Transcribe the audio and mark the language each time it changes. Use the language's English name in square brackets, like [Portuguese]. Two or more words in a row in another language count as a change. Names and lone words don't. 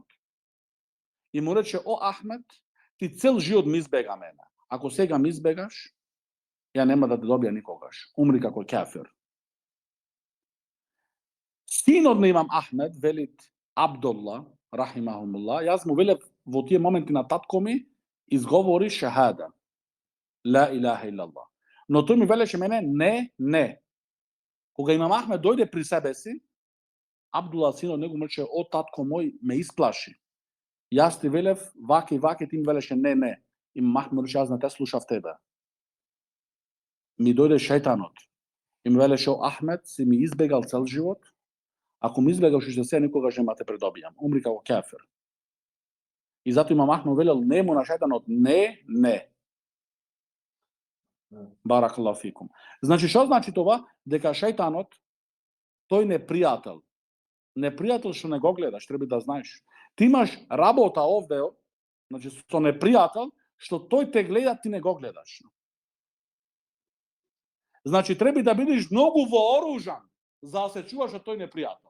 [Macedonian] И му рече: "О Ахмед, ти цел живот ми избега мене. Ако сега ми избегаш, ја нема да те добија никогаш. Умри како кафир." Синот на имам Ахмед, велит Абдулла, рахимахумулла, јас му велев во тие моменти на татко ми, изговори шахада. [Arabic] لا إله إلا الله. [Macedonian] Но тој ми велеше мене, не. Кога имам Ахмед дојде при себе си, Абдулла синот него му рече: "О татко мој, ме исплаши. Јас ти велев вака и вака, ти ми велеше не. Имам Ахмед рече: "Јас не те слушав тебе." Ми дојде шејтанот и ми велеше: "О Ахмед, си ми избегал цел живот. Ако ми избегаш уште се, никогаш нема те предобијам. Умри како кафир." И затоа имам Ахмед велел нему на шејтанот: "Не. [Arabic] بارك الله فيكم." [Macedonian] Значи, што значи това? Дека шејтанот, тој непријател. Непријател што не го гледаш, треба да знаеш. Ти имаш работа овде, значи со непријател, што тој те гледа, ти не го гледаш. Значи, треба да бидеш многу вооружан за да се чуваш од тој непријател.